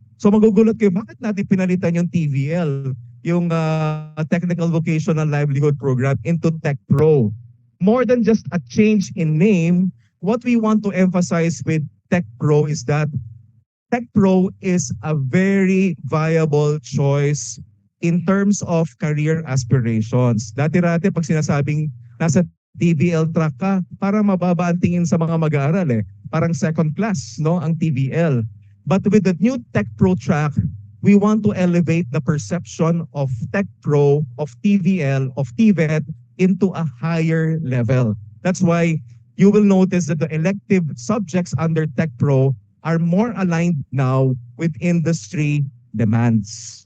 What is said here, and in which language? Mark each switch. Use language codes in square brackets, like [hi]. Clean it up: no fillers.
[tl] So magugulat kayo, bakit natin pinalitan yung TVL? Yung Technical Vocational Livelihood Program into Tech Pro. [en] More than just a change in name, what we want to emphasize with Tech Pro is that Tech Pro is a very viable choice in terms of career aspirations. [tl] Dati-rati pag sinasabing nasa TVL track ka, para mababa ang tingin sa mga mag-aaral eh. Parang second class, no, ang TVL. [en] But with the new Tech Pro track, we want to elevate the perception of Tech Pro, of TVL, of TVET into a higher level. That's why you will notice that the elective subjects under Tech Pro are more aligned now with industry demands.